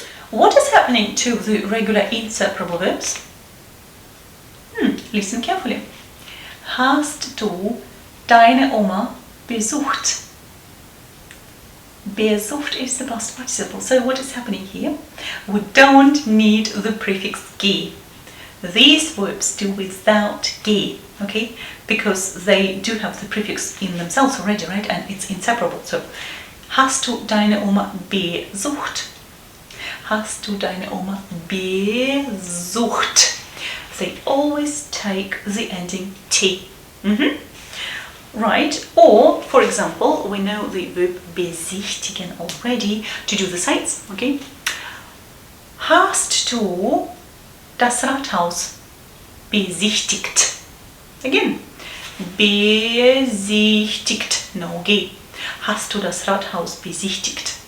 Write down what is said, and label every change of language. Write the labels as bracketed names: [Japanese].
[English] What is happening to the regular inseparable verbs? Listen carefully. [German] Hast du deine Oma besucht? [English] Besucht is the past participle. So what is happening here? We don't need the prefix ge. These verbs do without ge, okay? Because they do have the prefix in themselves already, right? And it's inseparable. [German] So, hast du deine Oma besucht? Hast du deine Oma besucht? [English] They always take the ending t. Right? Or, for example, we know the verb besichtigen already to do the sights, okay? [German] Hast du das Rathaus besichtigt? [English] Again, besichtigt, no G. [German] Hast du das Rathaus besichtigt?